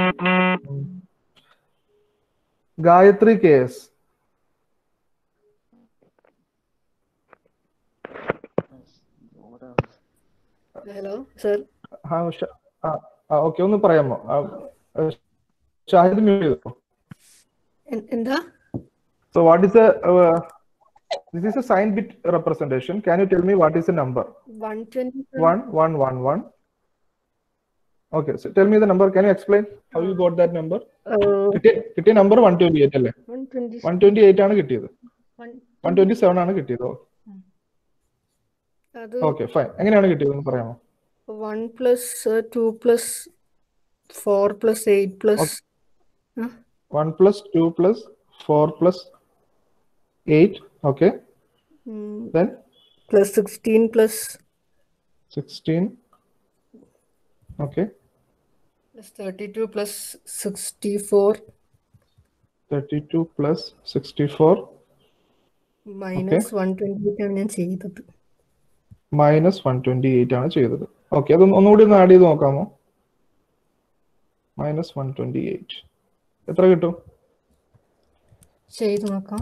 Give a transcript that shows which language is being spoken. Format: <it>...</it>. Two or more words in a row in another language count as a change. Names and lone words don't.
<ml>ഗായത്രി കേസ്.</ml> <en>Hello, sir.</en> <ml>ഓക്കെ, ഒന്ന് പറയാമോ? ഷാഹിദ് മ്യൂട്ട് ചെയ്തോ. എന്താ?</ml> <en>So what is the this is a sign bit representation. Can you tell me what is the number? 127. 1111. Okay, so tell me the number. Can you explain how you got that number?</en> <ml>കിട്ടിയ നമ്പർ 128 അല്ലേ? 128 ആണ് കിട്ടിയത്. 127 ആണ് കിട്ടിയത്.</ml> <en>okay fine.</en> <ml>എങ്ങനെയാണ് കിട്ടിയത് പറയാമോ?</ml> <en>1 plus 2 plus 4 plus 8 plus 1 plus 2 plus 4 plus 8. Okay. Then plus 16 plus 16. Okay. plus 32 plus 64. 32 plus 64.</en> <ml>Minus 128 ആണ് ഞാൻ ചെയ്തത്. മൈനസ് 128 ആണ് ചെയ്തത്. ഓക്കെ, അത് ഒന്നുകൂടി ഒന്ന് ആഡ് ചെയ്ത് നോക്കാമോ? മൈനസ് 128 എത്ര കിട്ടും? ചെയ്ത് നോക്കാം.</ml>